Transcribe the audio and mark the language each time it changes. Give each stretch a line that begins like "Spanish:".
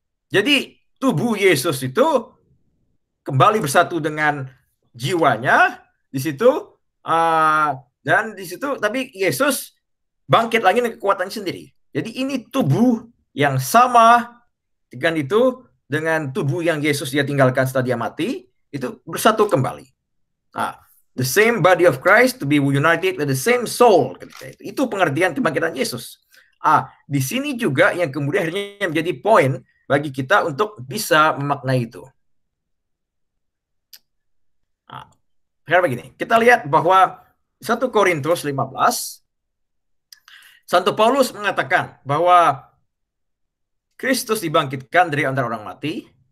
Indonesian: Jadi tubuh Yesus itu kembali bersatu dengan jiwanya di situ dan di situ tapi Yesus bangkit lagi dengan kekuatannya sendiri. Jadi ini tubuh yang sama dengan tubuh yang Yesus dia tinggalkan setelah dia mati itu bersatu kembali.
English: The same body of Christ to be united with the same soul.
Indonesian: Itu pengertian kebangkitan Yesus. Di sini juga yang kemudian akhirnya menjadi poin bagi kita untuk bisa memaknai itu. Sekarang begini, kita lihat bahwa 1 Korintus 15, Santo Paulus mengatakan bahwa Kristus dibangkitkan dari antara orang mati.